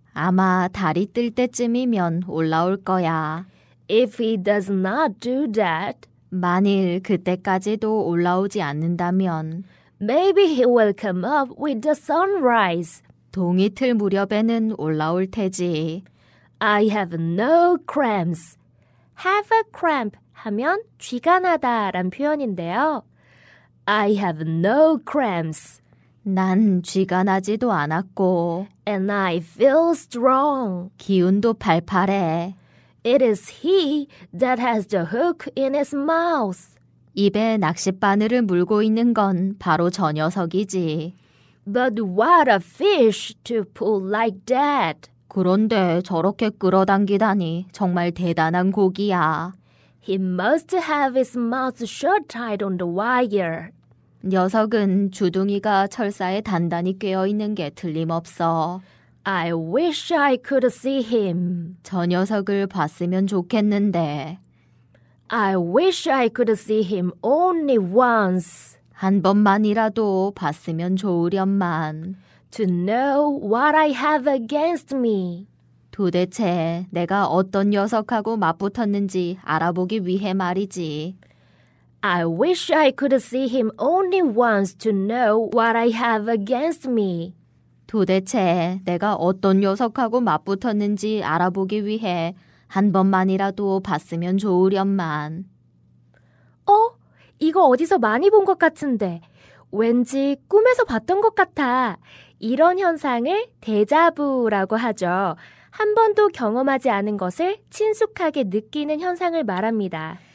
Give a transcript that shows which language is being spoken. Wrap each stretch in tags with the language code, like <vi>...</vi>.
<ko>아마 달이 뜰 때쯤이면 올라올 거야.</ko> <en>If he does not do that,</en> <ko>만일 그때까지도 올라오지 않는다면</ko> <en>maybe he will come up with the sunrise.</en> <ko>동이틀 무렵에는 올라올 테지.</ko> <en>I have no cramps. Have a cramp</en> <ko>하면 쥐가 나다란 표현인데요.</ko> <en>I have no cramps.</en> <ko>난 쥐가 나지도 않았고</ko> <en>And I feel strong.</en> <ko>기운도 팔팔해.</ko> <en>It is he that has the hook in his mouth.</en> <ko>입에 낚싯바늘을 물고 있는 건 바로 저 녀석이지.</ko> <en>But what a fish to pull like that.</en> <ko>그런데 저렇게 끌어당기다니 정말 대단한 고기야.</ko> <en>He must have his mouth shut tight on the wire.</en> <ko>녀석은 주둥이가 철사에 단단히 꿰어있는 게 틀림없어.</ko> <en>I wish I could see him.</en> <ko>저 녀석을 봤으면 좋겠는데.</ko> <en>I wish I could see him only once.</en> <ko>한 번만이라도 봤으면 좋으련만.</ko> <en>To know what I have against me.</en> <ko>도대체 내가 어떤 녀석하고 맞붙었는지 알아보기 위해 말이지.</ko> <en>I wish I could see him only once to know what I have against me.</en> <ko>도대체 내가 어떤 녀석하고 맞붙었는지 알아보기 위해 한 번만이라도 봤으면 좋으련만. 이거 어디서 많이 본 것 같은데. 왠지 꿈에서 봤던 것 같아. 이런 현상을 데자부라고 하죠. 한 번도 경험하지 않은 것을 친숙하게 느끼는 현상을 말합니다.</ko>